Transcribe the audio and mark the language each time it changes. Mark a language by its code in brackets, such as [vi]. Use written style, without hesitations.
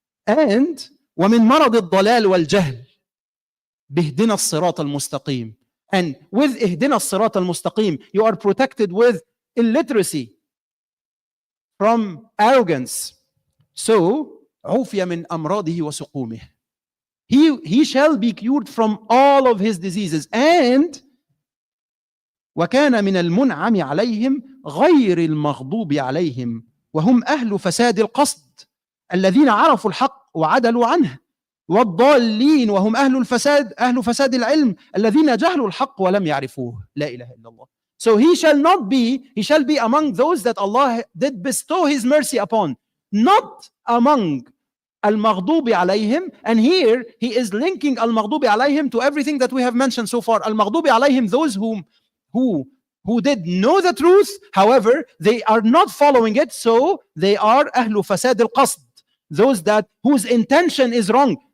[en] And [ar] وَمِنْ مَرَضِ الضَّلَالِ وَالْجَهْلِ بِهْدِنَا الصِّرَاطَ الْمُسْتَقِيمِ. [en] And with [ar] إِهْدِنَا الصِّرَاطَ الْمُسْتَقِيمِ, [en] you are protected with illiteracy, from arrogance. So, [ar] عُوفِيَ مِنْ أَمْرَاضِهِ وَسُقُومِهِ. [en] He shall be cured from all of his diseases. And [ar] وَكَانَ مِنَ الْمُنْعَمِ عَلَيْهِمْ غَيْرِ الْمَغْضُوبِ عَلَيْهِمْ وَهُمْ أَهْلُ فَسَادِ الْقَصْدِ الذين عرفوا الحق وعدلوا عنه والضالين وهم أهل فساد العلم الذين جهلوا الحق ولم يعرفوه. لا إله إلا الله. [en] So he shall be among those that Allah did bestow his mercy upon, not among al-maghdubi alayhim. And here he is linking al-maghdubi alayhim to everything that we have mentioned so far. Al-maghdubi alayhim, those who did know the truth, however, they are not following it, so they are ahlu fasad al-qasd, those whose intention is wrong.